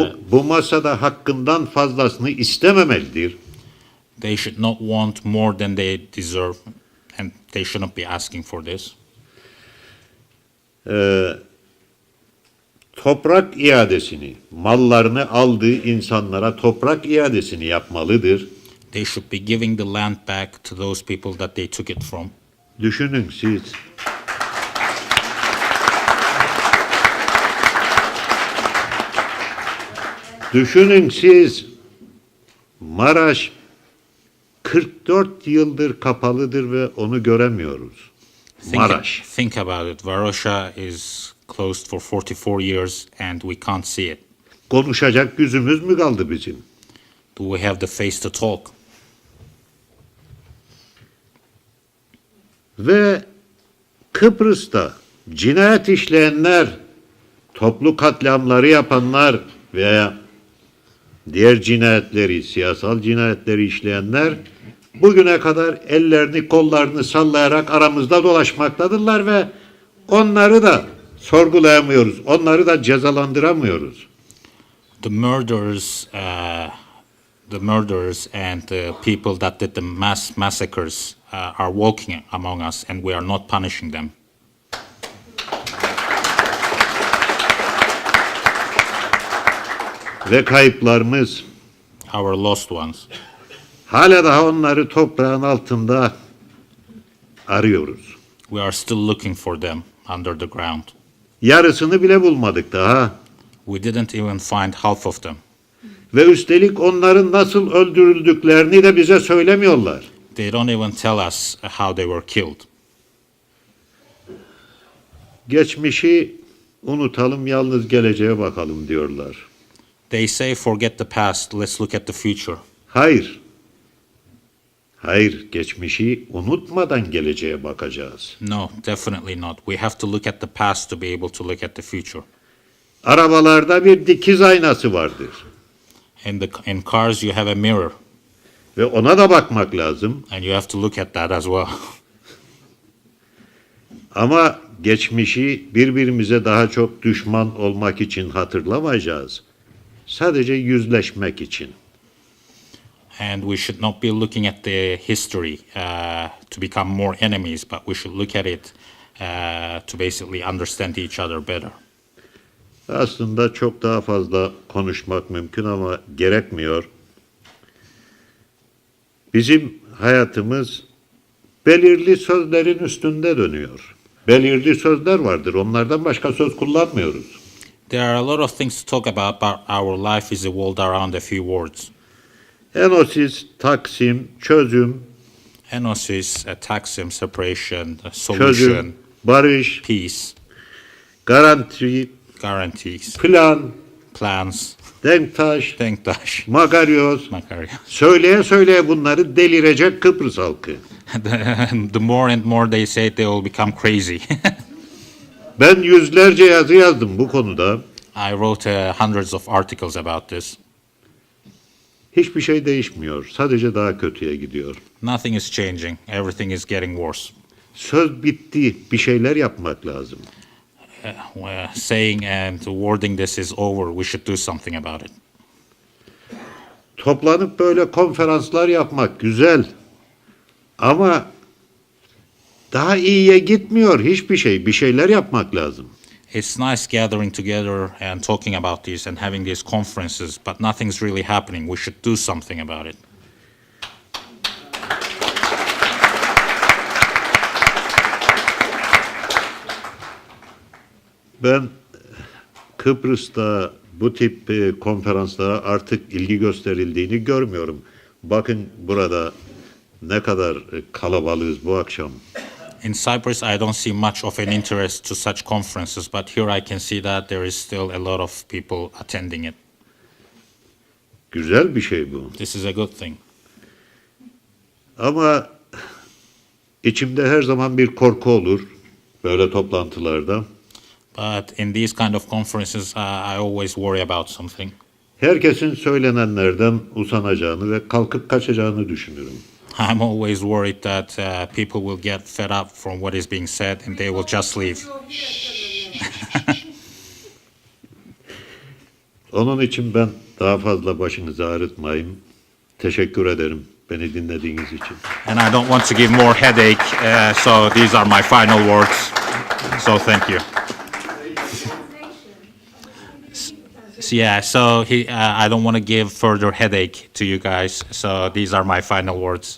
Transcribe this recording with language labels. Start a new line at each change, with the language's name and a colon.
Turkish: Bu masada hakkından fazlasını istememelidir.
English: They should not want more than they deserve, and they shouldn't be asking for this.
Turkish: Toprak iadesini, mallarını aldığı insanlara toprak iadesini yapmalıdır.
English: They should be giving the land back to those people that they took it from.
Turkish: Düşünün siz. Düşünün siz. Maraş 44 yıldır kapalıdır ve onu göremiyoruz. Maraş.
English: Think about it. Varosha is closed for 44 years and we can't see it.
Turkish: Konuşacak yüzümüz mü kaldı bizim?
English: Do we have the face to talk?
Turkish: Ve Kıbrıs'ta cinayet işleyenler, toplu katliamları yapanlar veya diğer cinayetleri, siyasal cinayetleri işleyenler bugüne kadar ellerini kollarını sallayarak aramızda dolaşmaktadırlar ve onları da sorgulayamıyoruz, onları da cezalandıramıyoruz.
English: The murderers and the people that did the mass massacres are walking among us and we are not punishing them.
Turkish: Ve kayıplarımız
English: Our lost ones.
Turkish: hala daha onları toprağın altında arıyoruz.
English: We are still looking for them under the ground.
Turkish: Yarısını bile bulmadık daha.
English: We didn't even find half of them.
Turkish: Ve üstelik onların nasıl öldürüldüklerini de bize söylemiyorlar.
English: They don't even tell us how they were killed.
Turkish: Geçmişi unutalım, yalnız geleceğe bakalım diyorlar.
English: They say forget the past, let's look at the future.
Turkish: Hayır. Hayır, geçmişi unutmadan geleceğe bakacağız.
English: No, definitely not. We have to look at the past to be able to look at the future.
Turkish: Arabalarda bir dikiz aynası vardır.
English: In cars you have a mirror
Turkish: Ve ona da bakmak lazım.
English: and you have to look at that as well.
Turkish: Ama geçmişi birbirimize daha çok düşman olmak için hatırlamayacağız. Sadece yüzleşmek için.
English: And we should not be looking at the history to become more enemies, but we should look at it to basically understand each other better.
Turkish: Aslında çok daha fazla konuşmak mümkün ama gerekmiyor. Bizim hayatımız belirli sözlerin üstünde dönüyor. Belirli sözler vardır. Onlardan başka söz kullanmıyoruz.
English: There are a lot of things to talk about, but our life is evolved around a few words.
Turkish: Enosis, Taksim, çözüm,
English: Enosis, Taksim, separation, solution,
Turkish: çözüm, barış,
English: peace,
Turkish: garanti,
English: guarantees,
Turkish: plan,
English: plans,
Turkish: denktaş,
English: denktaş,
Turkish: makaryoz.
English: Macario.
Turkish: Söyleye söyleye bunları delirecek Kıbrıs halkı.
English: The more and more they say it, they will become crazy.
Turkish: Ben yüzlerce yazı yazdım bu konuda.
English: I wrote hundreds of articles about this.
Turkish: Hiçbir şey değişmiyor. Sadece daha kötüye gidiyor.
English: Nothing is changing. Everything is getting worse.
Turkish: Söz bitti. Bir şeyler yapmak lazım.
English: Saying and wording this is over. We should do something about it.
Turkish: Toplanıp böyle konferanslar yapmak güzel. Ama daha iyiye gitmiyor hiçbir şey. Bir şeyler yapmak lazım.
English: It's nice gathering together and talking about this and having these conferences, but nothing's really happening. We should do something about it.
Turkish: Ben Kıbrıs'ta bu tip konferanslara artık ilgi gösterildiğini görmüyorum. Bakın burada ne kadar kalabalığız bu akşam.
English: In Cyprus, I don't see much of an interest to such conferences, but here I can see that there is still a lot of people attending it.
Turkish: Güzel bir şey bu.
English: This is a good thing.
Turkish: Ama içimde her zaman bir korku olur böyle toplantılarda.
English: But in these kind of conferences, I always worry about something.
Turkish: Herkesin söylenenlerden usanacağını ve kalkıp kaçacağını düşünürüm.
English: I'm always worried that people will get fed up from what is being said and they will just leave.
Turkish: Onun için ben daha fazla başınızı ağrıtmayayım. Teşekkür ederim beni dinlediğiniz için.
English: And I don't want to give more headache, so these are my final words. So thank you. Yeah, so I don't want to give further headache to you guys. So these are my final words.